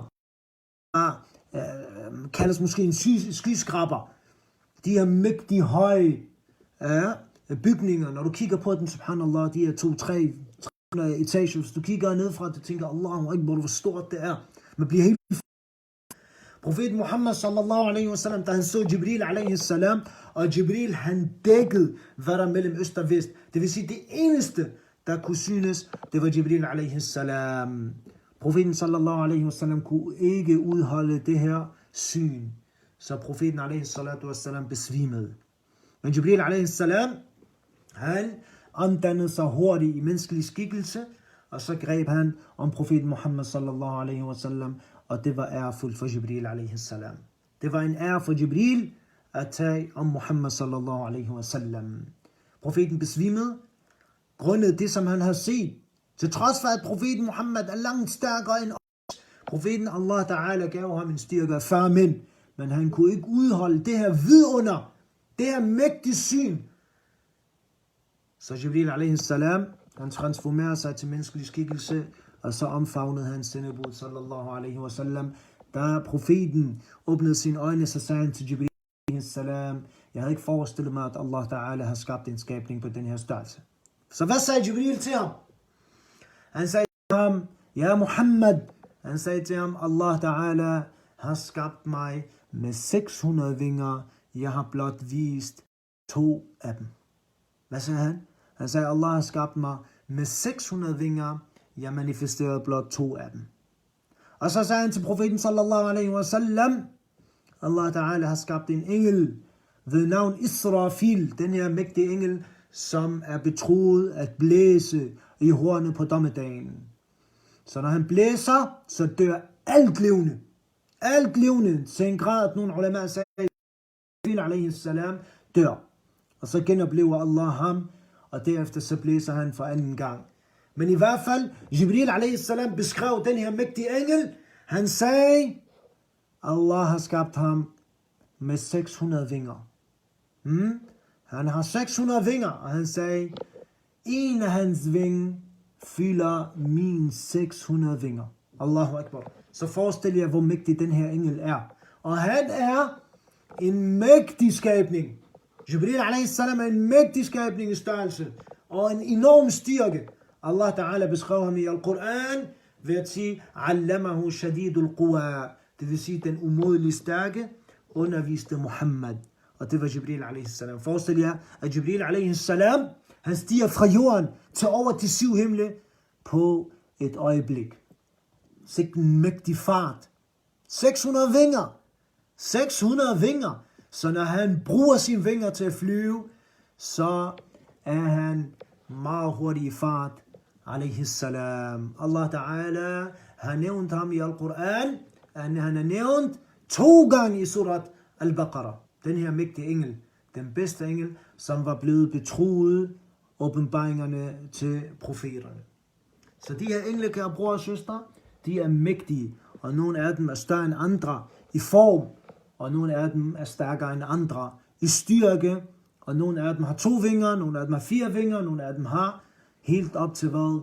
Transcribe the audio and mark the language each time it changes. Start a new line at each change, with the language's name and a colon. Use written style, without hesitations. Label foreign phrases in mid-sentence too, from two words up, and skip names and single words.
Danish: Kaldes måske en skyskraber. De her mægtige høje bygninger. Når du kigger på dem, subhanallah, de her 2-3 etager. Hvis du kigger nedefra, du tænker,
Arabic: الله أكبر,
Danish: hvor stort det er. Man bliver helt... Profeten Muhammad
Arabic: صلى الله عليه وسلم,
Danish: da han så Jibril
Arabic: عليه السلام,
Danish: og Jibril han dækkede, hvad der mellem øst og vest. Det vil sige, det eneste, der kunne synes, det var Jibril
Arabic: عليه السلام.
Danish: Profeten
Arabic: صلى الله عليه وسلم
Danish: kunne ikke udholde det her syn. Så profeten
Arabic: عليه الصلاة والسلام
Danish: besvimede. Men Jibril
Arabic: عليه السلام,
Danish: han omdannede sig hurtigt i menneskelig skikkelse, og så greb han om profeten Muhammad
Arabic: صلى الله عليه وسلم,
Danish: og det var ærefuldt for Jibril
Arabic: عليه السلام.
Danish: Det var en ære for Jibril at tage om Muhammad
Arabic: صلى الله عليه وسلم.
Danish: Profeten besvimede, grundet det, som han har set. Til trods for, at profeten Muhammad er langt stærkere end os. Profeten Allah Ta'ala gav ham en styrke af 40 mænd, men han kunne ikke udholde det her vidunder, det her mægtige syn. Så Jibril
Arabic: عليه السلام,
Danish: han transformerede sig til menneskelig skikkelse, og så omfavnede han sendebud
Arabic: صلى الله عليه وسلم.
Danish: Da profeten åbnede sine øjne, så sagde han til Jibril
Arabic: عليه السلام,
Danish: jeg havde ikke forestillet mig, at Allah Ta'ala har skabt en skabning på den her størrelse. Så hvad sagde Jibril til ham? Han sagde til ham, ja Muhammad, han sagde til ham, Allah Ta'ala har skabt mig med 600 vinger, jeg har blot vist 2 af dem. Hvad sagde han? Han sagde, Allah har skabt mig med 600 vinger, jeg manifesterede blot 2 af dem. Og så sagde han til profeten
Arabic: صلى الله عليه وسلم,
Danish: Allah Ta'ala har skabt en engel ved navn Israfil, den her mægtige engel, som er betroet at blæse i hornet på dommedagen. Så når han blæser, så dør alt levende. Alt levende, til en grad, at nogle ulema sagde, Jibril
Arabic: عليه السلام
Danish: dør. Og så genoplever Allah ham, og derefter så blæser han for anden gang. Men i hvert fald, Jibril
Arabic: عليه السلام
Danish: beskrev den her mægtige engel. Han sagde, Allah har skabt ham med 600 vinger. Han har 600 vinger, og han sagde, en af hans vinger fylder min 600 vinger.
Arabic: الله أكبر.
Danish: Så forestil jer, hvor mægtig den her engel er. Og han er en mægtig skabning. Jibril
Arabic: عليه السلام
Danish: er en mægtig skabning i størrelse, og en enorm styrke. Allah Ta'ala beskrev ham i Al-Quran ved at sige,
Arabic: علمه شديد القوى.
Danish: Det vil sige, den umådelige stærke underviste Muhammad. Og det var Jibril
Arabic: عليه السلام.
Danish: Forestil jer, at Jibril
Arabic: عليه السلام,
Danish: han stiger fra jorden til over de 7 himle på et øjeblik. Sikke en mægtig fart. 600 vinger. 600 vinger. Så når han bruger sine vinger til at flyve, så er han meget hurtig i fart.
Arabic: عليه السلام.
Danish: Allah Ta'ala har nævnt ham i Al-Quran, at han er nævnt 2 gange i surat Al-Baqarah. den her mægtige engel, den bedste engel, som var blevet betroet åbenbaringerne til profeterne. Så de her engle, kære bror og søster, de er mægtige, og nogle af dem er større end andre i form, og nogle af dem er stærkere end andre i styrke, og nogle af dem har 2 vinger, nogle af dem har 4 vinger, nogle af dem har helt op til hvad?